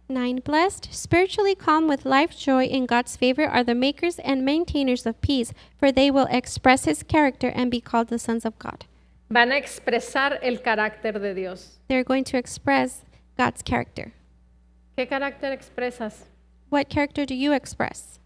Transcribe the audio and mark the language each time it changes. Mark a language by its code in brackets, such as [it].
[en] 9. Blessed, spiritually calm with life joy in God's favor are the makers and maintainers of peace, for they will express his character and be called the sons of God. [es] Van a expresar el carácter de Dios. [en] They're going to express God's character. [es] ¿Qué carácter expresas? [en] What character do you express?